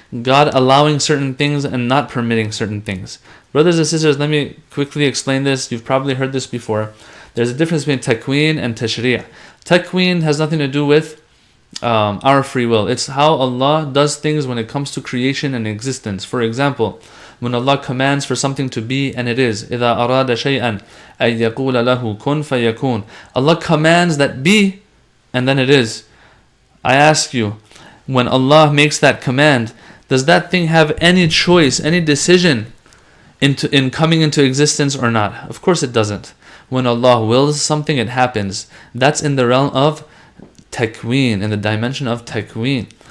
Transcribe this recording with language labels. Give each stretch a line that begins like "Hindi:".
English: God allowing certain things and not permitting certain things. Brothers and sisters, let me quickly explain this. You've probably heard this before. There's a difference between Takween and Tashri'. Takween has nothing to do with our free will. It's how Allah does things when it comes to creation and existence. For example, when Allah commands for something to be, and it is.
Arabic: إِذَا أَرَادَ شَيْئًا أَن يَقُولَ لَهُ كُن فَيَكُونَ.
English: Allah commands that be, and then it is. I ask you, when Allah makes that command, does that thing have any choice, any decision in coming into existence or not? Of course it doesn't. When Allah wills something, it happens. That's in the realm of Takween, in the dimension of Takween.